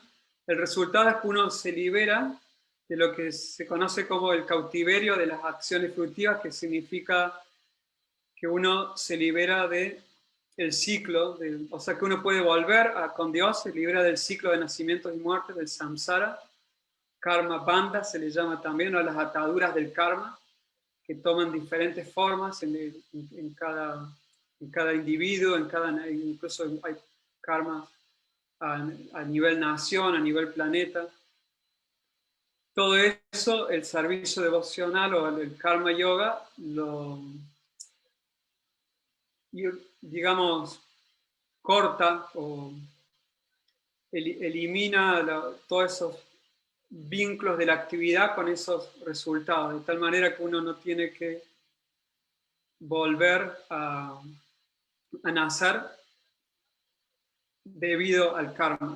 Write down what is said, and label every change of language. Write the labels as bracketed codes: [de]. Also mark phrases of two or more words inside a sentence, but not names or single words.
[es] El resultado es que uno se libera de lo que se conoce como el cautiverio de las acciones fructivas, que significa que uno se libera de el ciclo, o sea que uno puede volver con Dios, se libera del ciclo de nacimientos y muertes, del samsara, [sa] कर्म बन्ध [es] se le llama también, a las ataduras del karma, que toman diferentes formas en cada individuo, incluso hay karma a nivel nación, a nivel planeta. Todo eso, el servicio devocional o el [sa] कर्म योग, [es] digamos, corta o elimina todos esos vínculos de la actividad con esos resultados, de tal manera que uno no tiene que volver a nacer debido al karma.